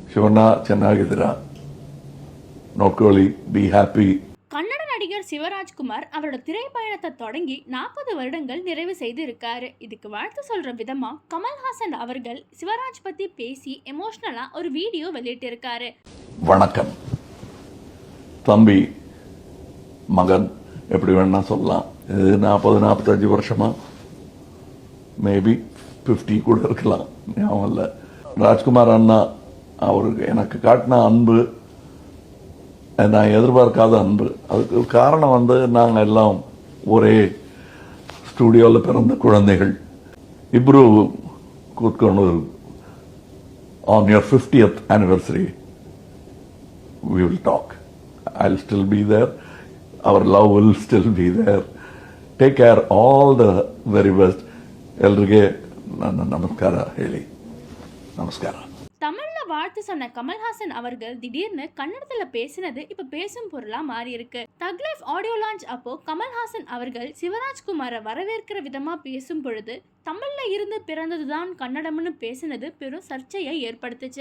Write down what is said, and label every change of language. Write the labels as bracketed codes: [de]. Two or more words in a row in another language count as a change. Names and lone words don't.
[kn] ಶಿವಣ್ಣ ಚೆನ್ನಾಗಿದ್ದೀರಾ, ನೋಡ್ಕೊಳ್ಳಿ, [en] be happy. [ta] கன்னட நடிகர் சிவராஜ்குமார் அவரோட திரைப்பயணத்தை தொடங்கி 40 வருடங்கள் நிறைவு செய்து இருக்காரு. இதுக்கு வாழ்த்து சொல்ற விதமா கமல்ஹாசன் அவர்கள் சிவராஜ் பத்தி பேசி எமோஷனலா ஒரு வீடியோ வெளியிட்டு இருக்காரு. வணக்கம் தம்பி, மகன், எப்படி வேணா சொல்லலாம். இது 40-45 வருஷமா, மேபி 50 கூட இருக்கலாம், ஞாபகம் இல்லை. ராஜ்குமார் அண்ணா அவருக்கு எனக்கு காட்டின அன்பு நான் எதிர்பார்க்காத அன்பு. அதுக்கு காரணம் நாங்கள் எல்லாம் ஒரே ஸ்டூடியோவில் பிறந்த குழந்தைகள். [kn] ಇಬ್ರು ಕೂತ್ಕೊಂಡು [en] on your 50th anniversary we will talk. I'll still be there. Our love will still be there. Take care. All the very best. [kn] ಎಲ್ರಿಗೆ ನನ್ನ ನಮಸ್ಕಾರ ಹೇಳಿ. ನಮಸ್ಕಾರ. [ta] தமிழ்ல வாழ்த்து சொன்ன கமல்ஹாசன் அவர்கள் திடீர்னு கன்னடத்துல பேசினது இப்ப பேசும் பொருளா மாறி இருக்கு. தக் லைஃப் [en] audio launch [ta] அப்போ கமல்ஹாசன் அவர்கள் சிவராஜ்குமாரை வரவேற்கிற விதமா பேசும் பொழுது தமிழ்ல இருந்து பிறந்ததுதான் கன்னடம்னு பேசினது பெரும் சர்ச்சையை ஏற்படுத்துச்சு.